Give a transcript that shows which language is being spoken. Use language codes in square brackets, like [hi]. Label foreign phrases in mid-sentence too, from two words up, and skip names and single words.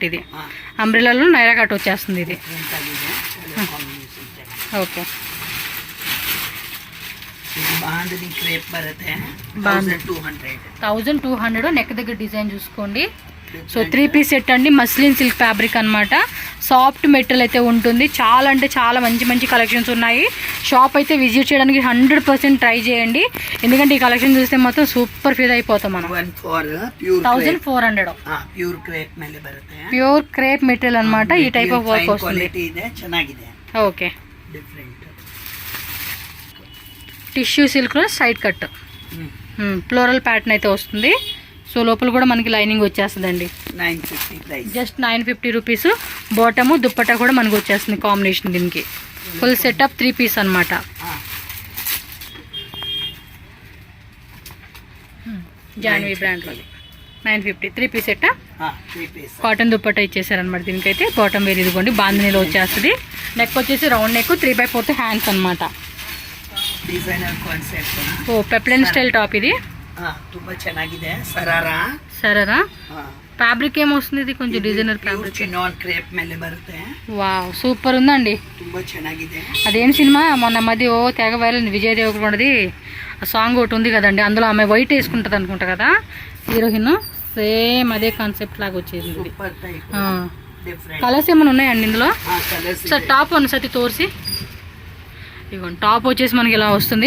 [te] ఇది అంబ్రెలాలో నైరా కట్ వచ్చేస్తుంది ఇది. ఓకే 1200 నెక్ దగ్గర డిజైన్ చూసుకోండి. సో [en] 3 piece set [te] అండి, [en] muslin silk fabric [te] అనమాట. [en] soft material [te] అయితే ఉంటుంది. చాలా అంటే చాలా మంచి మంచి కలెక్షన్స్ ఉన్నాయి. షాప్ అయితే విజిట్ చేయడానికి 100% ట్రై చేయండి, ఎందుకంటే ఈ కలెక్షన్ చూస్తే మొత్తం [en] super feel [te] అయిపోతాం మనం. [en] 1400 pure crepe material ಅನ್మాట. [te] ಈ [en] type of work [te] ವస్తుంది. ಓಕೆ, టిష్యూ సిల్క్లో [en] side cut floral pattern [te] అయితే వస్తుంది. సో లోపల కూడా మనకి లైనింగ్ వచ్చేస్తుందండి. [en] just 950 rupees. [te] బాటము దుప్పట్టా కూడా మనకు వచ్చేస్తుంది కాంబినేషన్. దీనికి [en] full setup 3 piece [te] అనమాట. జాన్వీ బ్రాండ్లో [en] 950 3 piece set. [te] కాటన్ దుప్పట్టా ఇచ్చేసారనమాట. దీనికైతే [en] bottom wear [te] ఇదిగోండి, బాందినీలో వచ్చేస్తుంది. నెక్ వచ్చేసి [en] round neck, 3/4 hands [te] అనమాట. [kn] ಓ [en] peplum style top [kn] ಇದೆ. ತುಂಬಾ ಚೆನ್ನಾಗಿದೆ. [te] ಸರಾರಾ ఫ్యాబ్రిక్ ఏమొస్తుంది? ఇది కొంచెం [en] designer fabric, chinon crepe [kn] ಮೇಲೆ ಬರುತ್ತೆ. [te] వావ్, సూపర్ ఉందండి. [kn] ತುಂಬಾ ಚೆನ್ನಾಗಿದೆ. [te] అదేం సినిమా మొన్న మధ్య తెగ వైరల్, విజయ్ దేవరకొండది సాంగ్ ఒకటి ఉంది కదండి, అందులో ఆమె వైట్ వేసుకుంటది అనుకుంటా కదా హీరోయిన్. సేమ్ అదే కాన్సెప్ట్ లాగా వచ్చేది. కలర్స్ ఏమైనా ఉన్నాయండి ఇందులో? సార్ టాప్ అన్న సతి తోర్సి. ఇదిగోండి టాప్ వచ్చేసి మనకి ఇలా వస్తుంది.